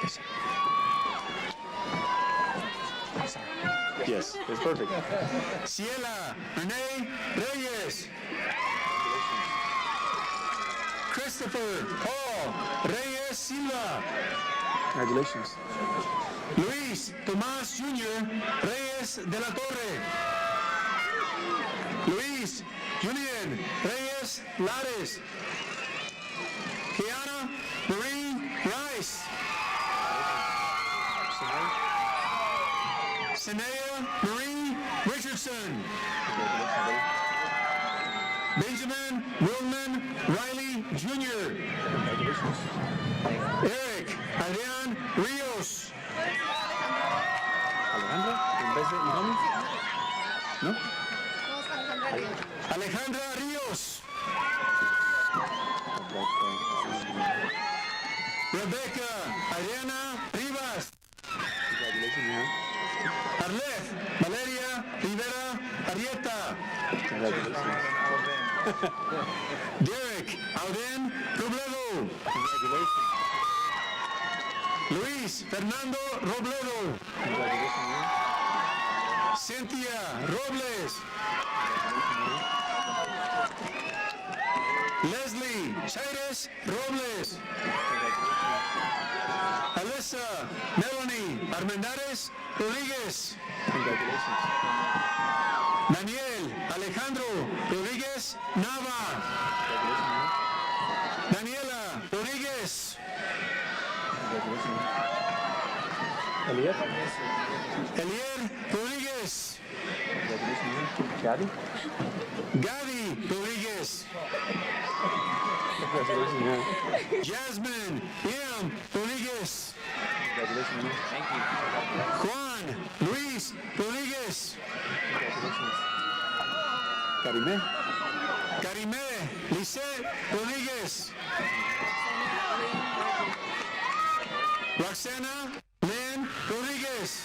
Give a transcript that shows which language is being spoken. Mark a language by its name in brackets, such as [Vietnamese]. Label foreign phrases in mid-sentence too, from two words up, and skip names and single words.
[English] Yes, it's perfect. Ciela Renee Reyes. Christopher Paul Reyes Silva. Congratulations. Luis Tomás Jr. Reyes de la Torre. Luis Julian Reyes Lares. Kiana Marie Rice. Sanaya Marie Richardson. Benjamin Wilman Riley Jr. Congratulations. Eric Adrian Rios. [Spanish] Alejandra, en vez de Naomi? ¿No? [English] Alejandra Rios. Rebecca Adriana Rivas. Congratulations, man. Arleth Valeria Rivera Arrieta. Congratulations. Derek Auden Robledo. Congratulations. Luis Fernando Robledo. Congratulations, man. Cynthia Robles. Leslie Chaires Robles. Alyssa Melanie Armendares Rodríguez. Congratulations. Daniel Alejandro Rodríguez Nava. Daniela Rodríguez. Congratulations. Elliot? Elier Rodríguez. Congratulations, man. Gabby? Gadi Rodríguez. Congratulations, man. Jasmine M. Rodríguez. Congratulations, man. Thank you. Juan Luis Rodríguez. Congratulations. Karime? Karime Lisette Rodríguez. Roxana Lynn Rodríguez.